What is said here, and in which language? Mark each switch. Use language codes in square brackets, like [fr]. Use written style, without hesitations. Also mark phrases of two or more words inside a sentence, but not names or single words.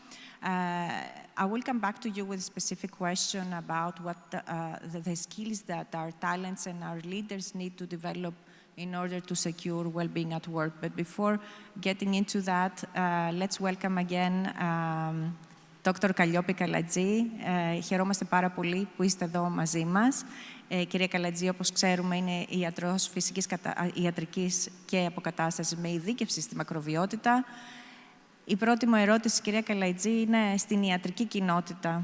[en] I will come back to you with a specific question about what the skills that our talents and our leaders need to develop in order to secure well-being at work. But before getting into that, let's welcome again Dr. [el] Καλλιόπη Καλατζή. Χαιρόμαστε πάρα πολύ που είστε εδώ μαζί μας. Κυρία Καλατζή, όπως ξέρουμε, είναι ιατρός φυσικής ιατρικής και αποκατάστασης με ειδίκευση στη μακροβιότητα. Η πρώτη μου ερώτηση, κυρία Καλατζή, είναι στην ιατρική κοινότητα.